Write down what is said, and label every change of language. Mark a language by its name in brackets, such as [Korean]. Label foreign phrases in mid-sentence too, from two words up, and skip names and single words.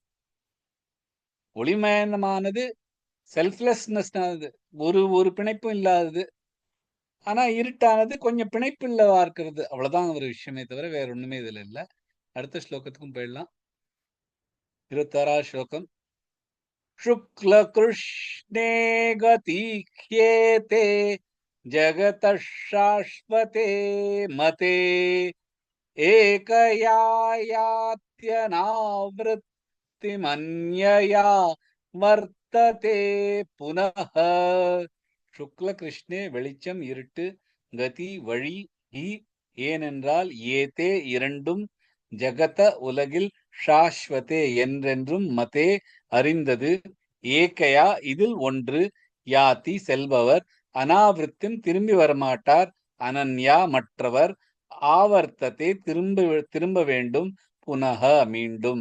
[Tamil] ஒளிமயமானது செல்ஃப்லெஸ்னஸ் ஒரு பிணைப்பும் இல்லாதது. ஆனா இருட்டானது கொஞ்சம் பிணைப்பு இல்லவா இருக்கிறது. அவ்வளவுதான் ஒரு விஷயமே தவிர வேற ஒண்ணுமே இதுல இல்ல. அடுத்த ஸ்லோகத்துக்கும் போயிடலாம். 26வது ஸ்லோகம். [Sanskrit] शुक्लकृष्णे गतिह्येते जगतः शाश्वते मते एकया यात्यनावृत्तिमन्यया वर्तते पुनः. [Tamil] சுக்ல கிருஷ்ணே வெளிச்சம் இருட்டு, கதி வழி, ஏனென்றால் ஏதே இரண்டும், ஜகத உலகில், ஷாஸ்வதே என்றென்றும், மதே அறிந்தது, ஏகையா இதில் ஒன்று, யாதி செல்பவர், அனாவிருத்திம் திரும்பி வரமாட்டார், அனன்யா மற்றவர், ஆவர்த்தத்தை திரும்ப வேண்டும், புனக மீண்டும்.